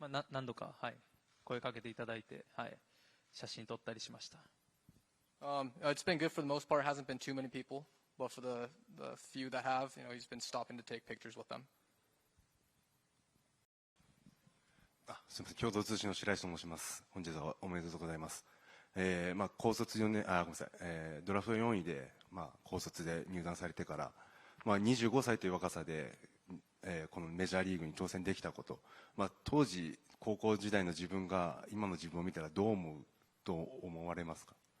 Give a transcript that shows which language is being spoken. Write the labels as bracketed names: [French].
[Japanese] 何度か、声かけていただいて、写真撮ったりしました。 [English] It's been good for the most part. Hasn't been too many people, but for the few that have, he's been stopping to take pictures with them. [Japanese] すみません、共同通信の白石と申します。本日はおめでとうございます。高卒4年、ごめんなさい、ドラフト4位で、高卒で入団されてから、25歳という若さで、このメジャーリーグに挑戦できたこと、当時高校時代の自分が今の自分を見たらどう思うと思われますか。